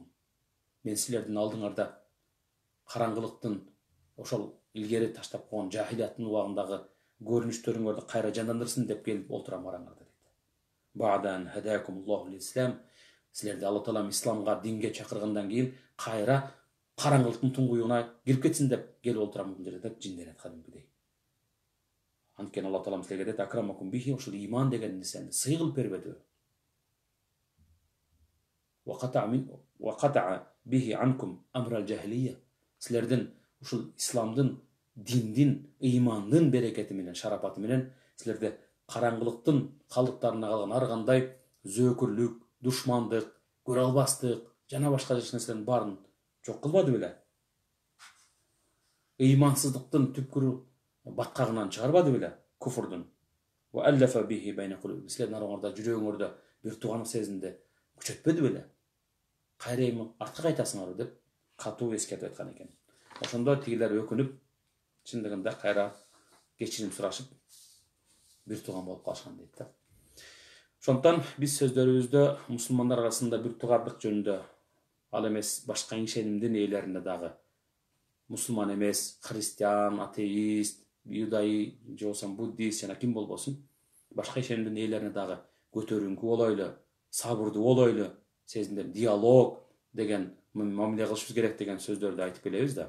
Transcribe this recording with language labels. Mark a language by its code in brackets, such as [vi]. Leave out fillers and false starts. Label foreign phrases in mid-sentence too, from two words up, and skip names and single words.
[ky] Мен силердин алдыңарда караңгылыктын, ошол илгери таштап койгон жахилияттын убагындагы көрүнүштөрүңөрдү кайра жандандырсын деп келип олтурам араңарда" дейт. [ar] بعد أن هداكم الله للإسلام. [ky] Силерди Алла Таалам исламга, динге чакыргандан кийин кайра караңгылыктын туңгуюгуна кирип кетсин деп келип олтурам бул жерде деп жинденет кадимкидей. Анткени Алла Таалам силерге дейт: [ar] "أكرمكم به", [ky] ошол иман деген нерсени сый кылып бербедиби? [ar] وقطع به عنكم أمر الجاهلية. [ky] Силердин ушул исламдын, диндин, ыймандын берекети менен, шарапаты менен силерде караңгылыктын калдыктарына калган ар кандай зөөкүрлүк, душмандык, көрө албастык жана башка нерселердин баарын жок кылбады беле? Ыймансыздыктын түпкүрү баткагынан чыгарбады беле? Куфурдун. [ar] وألف به بين القلوب. [ky] Силердин араңарда жүрөгүңөрдө бир туугандык сезимди күчөтпөдү беле? Кайра эми артка кайтасыңарбы деп катуу эскертип айткан экен. Ошондо тигилер өкүнүп, чындыгында кайра кечирим сурашып, бир тууган болуп калышкан дейт да. Ошондуктан биз сөздөрүбүздө мусулмандар арасында бир туугандык жөнүндө, ал эмес башка ишенимдин ээлерине дагы, мусулман эмес, христиан, атеист, юдай, же болбосо буддист жана ким болбосун, башка ишенимдин ээлерине дагы көтөрүңкү болойлу, сабырдуу болойлу, сезимдер, диалог деген мамиле кылышыбыз керек деген сөздөрдү айтып келебиз да.